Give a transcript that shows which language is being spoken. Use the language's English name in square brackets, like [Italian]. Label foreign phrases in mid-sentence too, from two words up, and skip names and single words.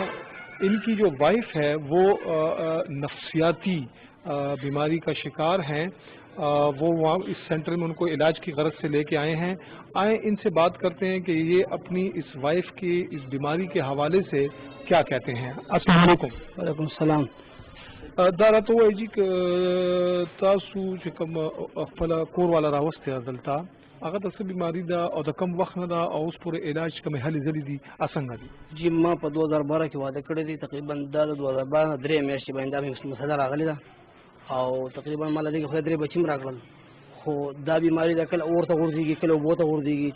[Urdu] ان کی جو وائف ہے وہ نفسیاتی بیماری کا شکار ہیں. وہ وہاں اس سینٹر میں ان کو علاج کی غرض سے لے کے آئے ہیں. آئیں ان سے بات کرتے ہیں کہ یہ اپنی اس وائف کی اس بیماری کے حوالے سے کیا کہتے ہیں. السلام علیکم. وعلیکم السلام. [Pashto] دا راته وایي چې تاسو چې کوم خپل کور والا راوستي دلته, هغه د څه بیماری ده او د کم وخت نه ده او اوس پورې علاج کومې هلې ځلې دي, څنګه دي؟ جی ما په 2012 کې واده کړی دی, تقریبا دا د 2012 3 میاشتې باندې دا مسله راغلی ده او تقریبا ما له دې خدای 3 بچي م راکړل, خو دا بیماری ده کله اور ته غورځېږي, کله اوبو ته غورځېږي.